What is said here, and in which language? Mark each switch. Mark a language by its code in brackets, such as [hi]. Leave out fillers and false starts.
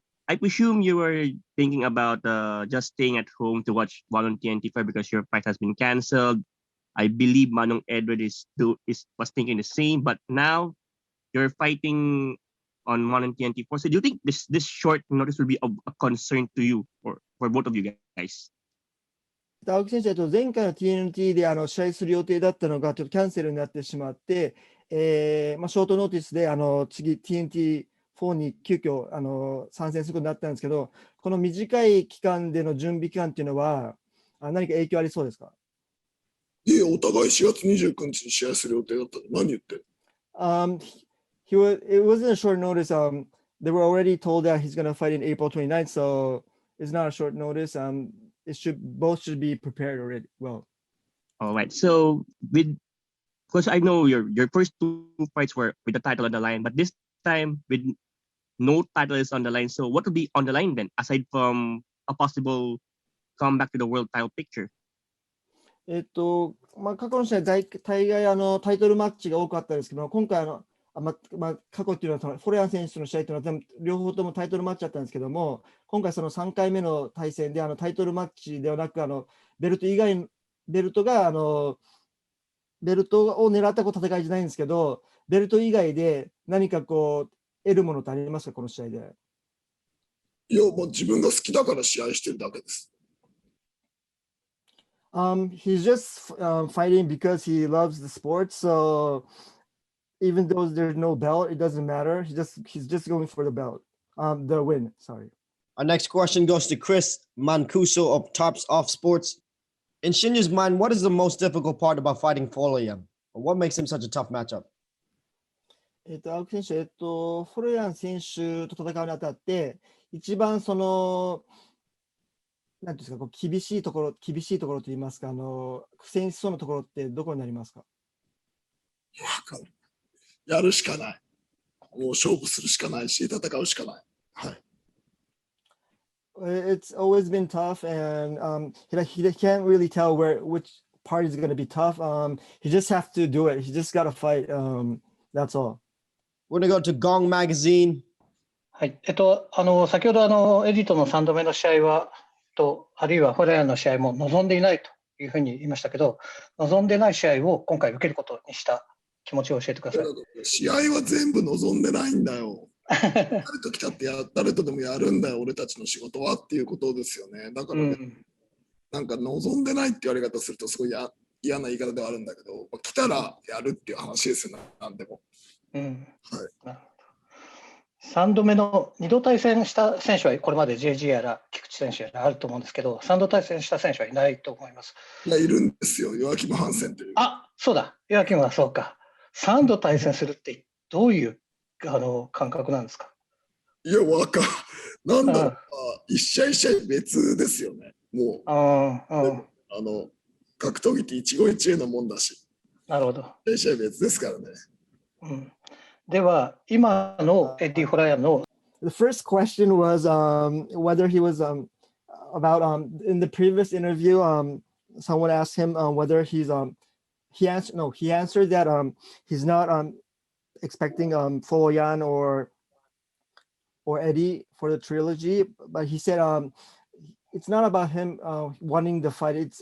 [en] I presume you were thinking about just staying at home to watch one on TNT IV because your fight has been canceled. I believe Manong Edward was thinking the same, but now you're fighting on one on TNT IV. So do you think this short notice will be a concern to you or for both of you guys? [ja] 青木選手、前回の TNT で試合する予定だったのがちょっとキャンセルになってしまって、ショートノーティスで次 TNT4 に急遽参戦することになったんですけど、この短い期間での準備期間っていうのは何か影響ありそうですか？いえ、お互い4月29日に試合する予定だったの。何言ってる？ [en] It wasn't a short notice. They were already told that he's going to fight in April 29th, so it's not a short notice. Both should be prepared already. Well, all right. So because I know your first two fights were with the title on the line, but this time with no title is on the line. So what would be on the line then, aside from a possible comeback to the world title picture? [ja] 過去の試合大概タイトルマッチが多かったですけど、今回過去っていうのはフォレアン選手の試合というのは両方ともタイトルマッチだったんですけども、今回その3回目の対戦でタイトルマッチではなくベルト以外ベルトを狙った戦いじゃないんですけど、ベルト以外で何かこう得るものってありますか、この試合で？いや、もう自分が好きだから試合してるだけです。 [en] He's just fighting because he loves the sport. So even though there's no belt, it doesn't matter. He's just going for the belt, the win. Sorry. Our next question goes to Chris Mancuso of Tarps Off Sports. In Shinya's mind, what is the most difficult part about fighting Folayang? What makes him such a tough matchup? [ja] 青木選手、フォレアン選手と戦うにあたって、一番なんていうんですか、こう厳しいところといいますか、苦戦しそうなところってどこになりますか？やるしかない。もう勝負するしかないし、戦うしかない。はい。 [en] It's always been tough, and he can't really tell which part is going to be tough. He just has to do it. He just got to fight. That's all. We're going to go to Gong Magazine. [ja] はい。先ほどエディとの3度目の試合はあるいはフォレアンの試合も望んでいないというふうに言いましたけど、望んでない試合を今回受けることにした気持ちを教えてください。試合は全部望んでないんだよ。誰と来たって誰とでもやるんだよ、俺たちの仕事はっていうことですよね。だからね、なんか望んでないって言われ方するとすごい嫌な言い方ではあるんだけど、来たらやるっていう話ですよね、なんでも。はい。 3度目の2度対戦した選手はこれまで JG やら菊池選手やらあると思うんですけど、3度対戦した選手はいないと思います。いるんですよ、ヨアキム・ハンセンという。そうだ、ヨアキムはそうか。3度対戦するってどういう感覚なんですか？いや、なんだろう、一試合一試合別ですよね。もう、格闘技って一期一会のもんだし。なるほど。一試合別ですからね。では、今のエディ・フォラヤンの [en] The first question was whether he was about in the previous interview, someone asked him whether he answered that he's not expecting Folayang or Eddie for the trilogy, but he said it's not about him wanting the fight.